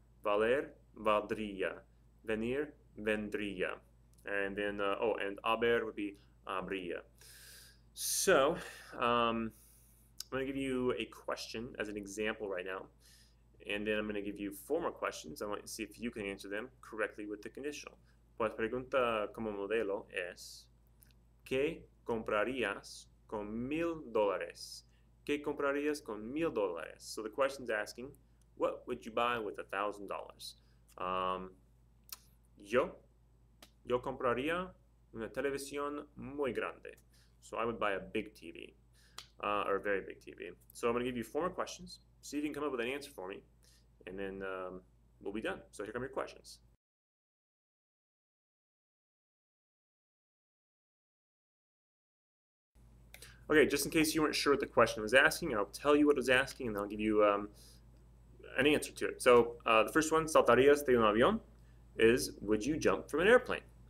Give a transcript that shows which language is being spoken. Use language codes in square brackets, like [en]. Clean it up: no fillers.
[es] Valer, valdría. Venir, vendría. [en] And then, and haber would be habría. So, I'm going to give you a question as an example right now, and then I'm going to give you 4 more questions. I want to see if you can answer them correctly with the conditional. [es] Pues pregunta como modelo es, ¿qué comprarías con $1,000? ¿Qué comprarías con $1,000? [en] So the question's asking, what would you buy with $1,000? [es] Yo compraría una televisión muy grande. [en] So I would buy a big TV, or a very big TV. So I'm going to give you 4 more questions. See if you can come up with an answer for me, and then we'll be done. So here come your questions. Okay, just in case you weren't sure what the question was asking, I'll tell you what it was asking, and I'll give you an answer to it. So the first one, [es] ¿saltarías de un avión? [en] Is, would you jump from an airplane?